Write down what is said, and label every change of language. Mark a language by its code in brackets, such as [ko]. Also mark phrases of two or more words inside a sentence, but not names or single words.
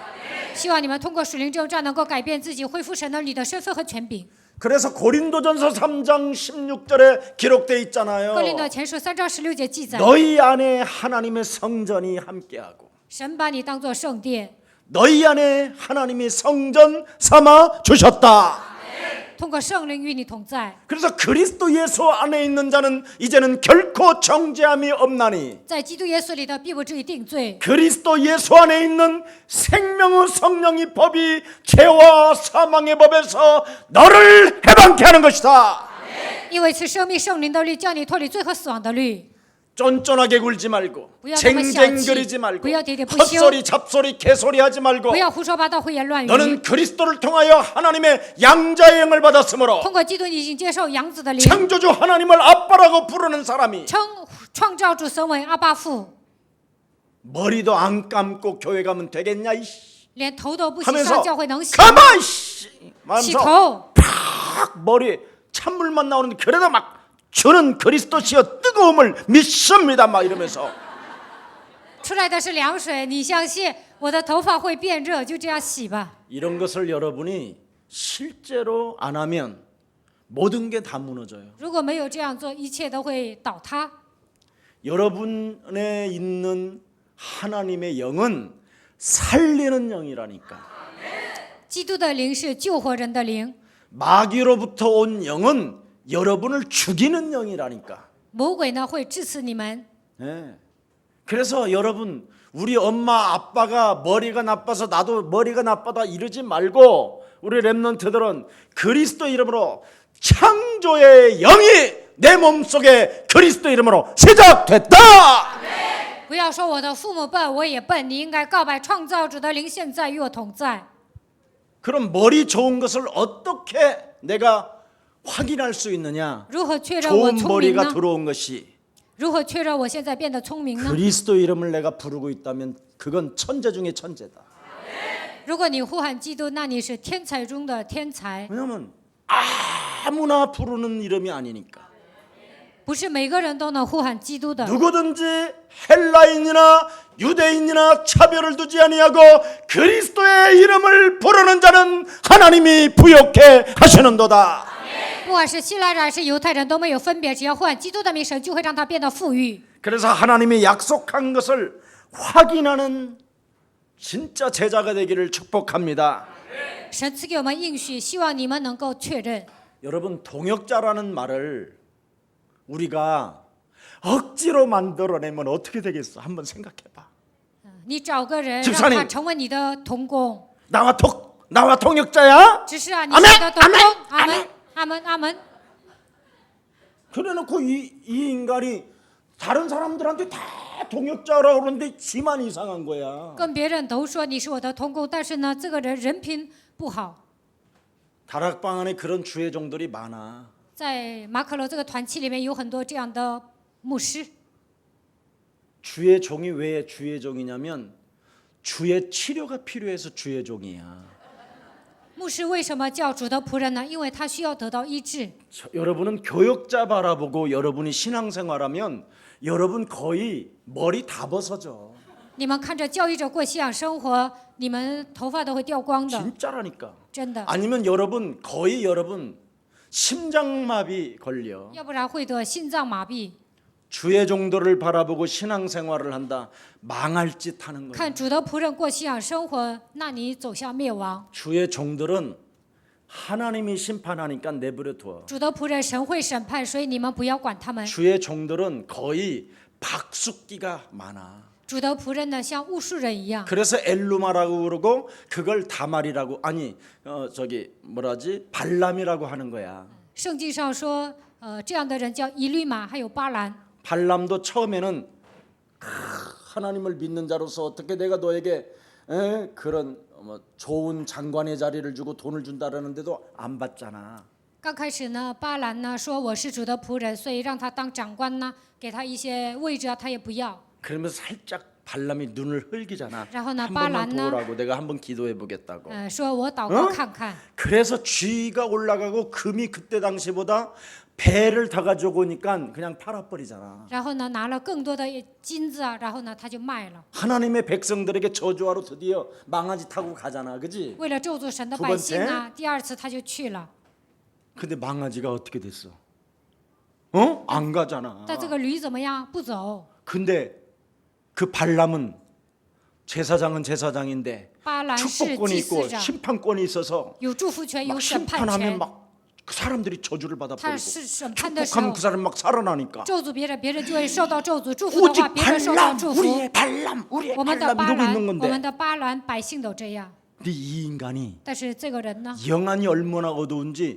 [zh] 希望你们通过属灵征战能够改变自己，恢复神儿女的身份和权柄。 [ko] 그래서 고린도전서 3장 16절에 기록돼 있잖아요. [zh] 哥林多前书3章16节记载， [ko] 너희 안에 하나님의 성전이 함께하고 [zh] 神把你当作圣殿， [ko] 너희 안에 하나님이 성전 삼아 주셨다. [zh] 通过圣灵与你同在。 [ko] 그래서 그리스도 예수 안에 있는 자는 이제는 결코 정죄함이 없나니 [zh] 在基督耶稣里的必不至于定罪。 [ko] 그리스도 예수 안에 있는 생명의 성령의 법이 죄와 사망의 법에서 너를 해방케 하는 것이다. [zh] 因为赐生命圣灵的律，叫你脱离罪和死亡的律。 [ko] 쫀쫀하게 굴지 말고 [zh] 不要这么小气， [ko] 쟁쟁거리지 말고 [zh] 不要喋喋不休， [ko] 헛소리 잡소리 개소리 하지 말고 [zh] 不要胡说八道、胡言乱语。 [ko] 너는 그리스도를 통하여 하나님의 양자의 영을 받았으므로 [zh] 通过基督，你已经接受养子的灵， [ko] 창조주 하나님을 아빠라고 부르는 사람이 [zh] 称创造主神为阿爸父， [ko] 머리도 안 감고 교회 가면 되겠냐 이씨 [zh] 连头都不洗， [ko] 하면서 [zh] 上教会能洗？ [ko] 가만 씨 [zh] 洗 [ko] 하면서 [zh] 头， [ko] 팍 머리에 찬물만 나오는데 그래도 막 저는 그리스도시여 뜨거움을 믿습니다 막 이러면서 [zh] 出来的是凉水，你相信我的头发会变热，就这样洗吧。 [ko] 이런 것을 여러분이 실제로 안 하면 모든 게 다 무너져요. [zh] 如果没有这样做，一切都会倒塌。 [ko] 여러분에 있는 하나님의 영은 살리는 영이라니까. [zh] 基督的灵是救活人的灵， [ko] 마귀로부터 온 영은 여러분을 죽이는 영이라니까. [zh] 魔鬼呢会致死你们。 [ko] 네. 그래서 여러분, 우리 엄마 아빠가 머리가 나빠서 나도 머리가 나빠다 이러지 말고, 우리 렘넌트들은 그리스도 이름으로 창조의 영이 내 몸속에 그리스도 이름으로 시작됐다. [zh] 不要说我的父母笨，我也笨。你应该告白创造主的灵现在与我同在。 [ko] 그럼 머리 좋은 것을 어떻게 내가 확인할 수 있느냐? [zh] 如何确认我 [ko] 좋은 [zh] 聪明 [ko] 머리가 [zh] 呢？ [ko] 들어온 것이 [zh] 如何确认我现在变得聪明呢？ [ko] 그리스도 이름을 내가 부르고 있다면 그건 천재 중에 천재다. [zh] 如果你呼喊基督，那你是天才中的天才。 [ko] 왜냐하면 아무나 부르는 이름이 아니니까. [zh] 不是每个人都能呼喊基督的。 [ko] 누구든지 헬라인이나 유대인이나 차별을 두지 아니하고 그리스도의 이름을 부르는 자는 하나님이 부욕해 하시는도다. [zh] 不管是希腊人还是犹太人都没有分别，只要呼喊基督的名，神就会让他变得富裕。 [ko] 그래서 하나님이 약속한 것을 확인하는 진짜 제자가 되기를 축복합니다. [zh] 神赐给我们应许，希望你们能够确认。 [ko] 여러분, 동역자라는 말을 우리가 억지로 만들어내면 어떻게 되겠어? 한번 생각해봐. [zh] 你找个人 [ko] 집사님 [zh] 让他成为你的同工， [ko] 나와 동역자야? [zh] 只是啊，你 [ko] 아멘 [zh] 是我的同工。 [ko] 아멘 [zh] 阿门，阿门，阿门。 [ko] 그래놓고 이 인간이 다른 사람들한테 다 동역자라고 그러는데 지만 이상한 거야. [zh] 跟别人都说你是我的同工，但是呢，这个人人品不好。 [ko] 다락방 안에 그런 주의 종들이 많아. [zh] 在马可楼这个团契里面有很多这样的牧师。 [ko] 주의 종이 왜 주의 종이냐면 주의 치료가 필요해서 주의 종이야. [zh] 牧师为什么叫主的仆人呢？因为他需要得到医治。 [ko] 여러분은 교역자 바라보고 여러분이 신앙생활하면 여러분 거의 머리 다 벗어져. [zh] 你们看着教育者过信仰生活，你们头发都会掉光的， [ko] 진짜라니까. [zh] 真的。 [ko] 아니면 여러분 거의 여러분 심장마비 걸려. [zh] 要不然会得心脏麻痹。 [ko] 주의 종들을 바라보고 신앙생활을 한다. 망할 짓 하는 거야. [zh] 看主的仆人过信仰生活，那你走向灭亡。 [ko] 주의 종들은 하나님이 심판하니까 내버려 둬. [zh] 主的仆人神会审判，所以你们不要管他们。 [ko] 주의 종들은 거의 박숙기가 많아. [zh] 主的仆人呢，像巫术人一样。 [ko] 그래서 엘루마라고 그러고 그걸 다말이라고 아니 저기 뭐라지 발람이라고 하는 거야. [zh] 圣经上说，这样的人叫以律马，还有巴兰。 [ko] 발람도 처음에는 하나님을 믿는 자로서 어떻게 내가 너에게 그런 좋은 장관의 자리를 주고 돈을 준다라는데도 안 받잖아. [zh] 刚开始呢，巴兰呢说我是主的仆人，所以让他当长官呢，给他一些位置啊，他也不要。 [ko] 그러면서 살짝 발람이 눈을 흘기잖아. 라호나 한 번만 발람나. 도우라고 내가 한번 기도해 보겠다고. [zh] 说我祷告看看。 [ko] 그래서 쥐가 올라가고 금이 그때 당시보다 배를 더 가지고 오니까 그냥 팔아버리잖아. [zh] 然后呢，拿了更多的金子啊，然后呢，他就卖了。 [ko] 하나님의 백성들에게 저주하러 드디어 망아지 타고 가잖아, 그지? [zh] 为了咒诅神的 [ko] 두 [zh] 百姓 [ko] 번째 [zh] 啊，第二次他就去了。 [ko] 근데 망아지가 어떻게 됐어? 안 가잖아. [zh] 但这个驴怎么样？不走。 [ko] 근데 그 발람은 제사장은 제사장인데 [zh] 巴兰是 [ko] 축복권이 [zh] 祭 [ko] 있고 [zh] 司长， [ko] 심판권이 있어서 [zh] 有祝福权，有 [ko] 막 [zh] 审判 [ko] 심판하면 [zh] 权。 [ko] 막 그 사람들이 저주를 [zh] 他 [ko] 받아버리고 [zh] 是审判的时 [ko] 축복하면 [zh] 候 [ko] 그 ， 사람 막 살아나니까 [zh] 咒诅别人，别人就会受到咒诅；祝福的 [ko] 오직 [zh] 话，别人受到 [ko] 발람 [zh] 祝福。 [ko] 우리의 발람 우리의 [zh] 我们的 [ko] 발람 [zh] 巴 [ko] 이러고 [zh] 兰， [ko] 있는 [zh] 我们 [ko] 건데 [zh] 的巴兰百姓都这样。 [ko] 근데 이 인간이 [zh] 但是这个人呢， [ko] 영안이 얼마나 어두운지